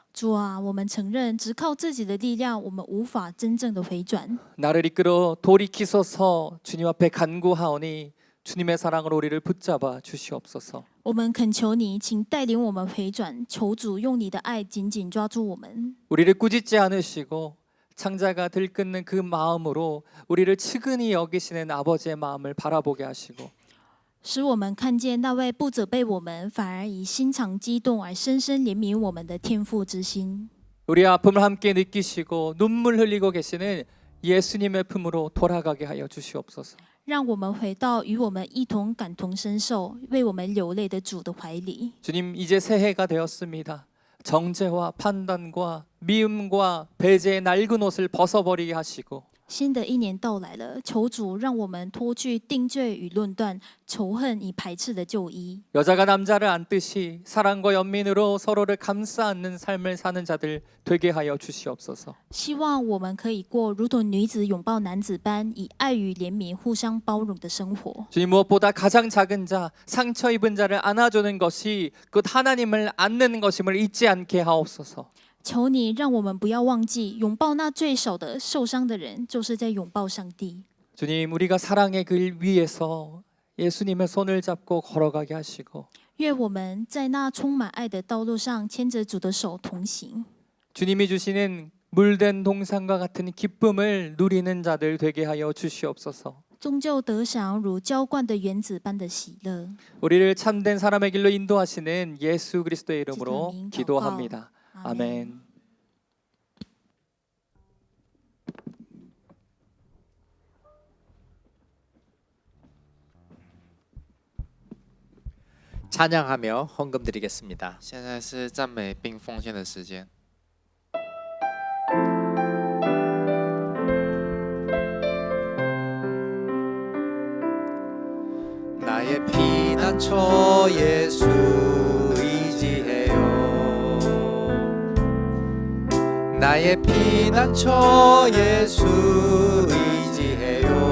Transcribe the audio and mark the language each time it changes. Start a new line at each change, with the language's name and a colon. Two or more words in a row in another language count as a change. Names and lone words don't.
Chinese: 主啊，我们承认，只靠自己的力量，我们无法真正的回转。
Korean: 나를 이끌어 돌이키소서 주님 앞에 간구하오니 주님의 사랑으로 우리를 붙잡아 주시옵소서.
Chinese: 我们恳求你，请带领我们回转，求主用你的爱紧紧抓住我们。
Korean: 우리를 꾸짖지 않으시고 창자가 들끓는 그 마음으로 우리를 측은히 여기시는 아버지의 마음을 바라보게 하시고
Chinese: 使我们看见那位不责备我们，反而以心肠激动而深深怜悯我们的天父之心。
Korean: 우리의 아픔을 함께 느끼시고 눈물 흘리고 계시는 예수님의 품으로 돌아가게 하여 주시옵소서.
Chinese: 让我们回到与我们一同感同身受、为我们流泪的主的怀里。
Korean: 주님, 이제 새해가 되었습니다. 정죄와 판단과 미움과 배제의 낡은 옷을 벗어버리게 하시고
Chinese: 新的一年到来了，求主让我们脱去定罪与论断、仇恨与排斥的旧衣。
Korean: 여자가 남자를 안듯이 사랑과 연민으로 서로를 감싸 안는 삶을 사는 자들 되게 하여 주시옵소서.
Chinese: 希望我们可以过如同女子拥抱男子般，以爱与怜悯互相包容的生活。
Korean: 주님, 무엇보다 가장 작은 자, 상처 입은 자를 안아주는 것이 곧 하나님을 안는 것임을 잊지 않게 하옵소서.
Chinese: 求你让我们不要忘记，拥抱那最小的受伤的人，就是在拥抱上帝。
Korean: 주님, 우리가 사랑의 길 위에서 예수님의 손을 잡고 걸어가게 하시고
Chinese: 愿我们在那充满爱的道路上牵着主的手同行。
Korean: 주님이 주시는 물된 동산과 같은 기쁨을 누리는 자들 되게 하여 주시옵소서.
Chinese: 终究得享如浇灌的园子般的喜乐。
Korean: 우리를 참된 사람의 길로 인도하시는 예수 그리스도의 이름으로 기도합니다. 기도합니다. 아멘. 찬양하며 헌금 드리겠습니다.
Chinese: 现在是赞美并奉献的时间。
Korean: 나의 피난처 예수 의지해요. 나의 피난처 예수 의지해요.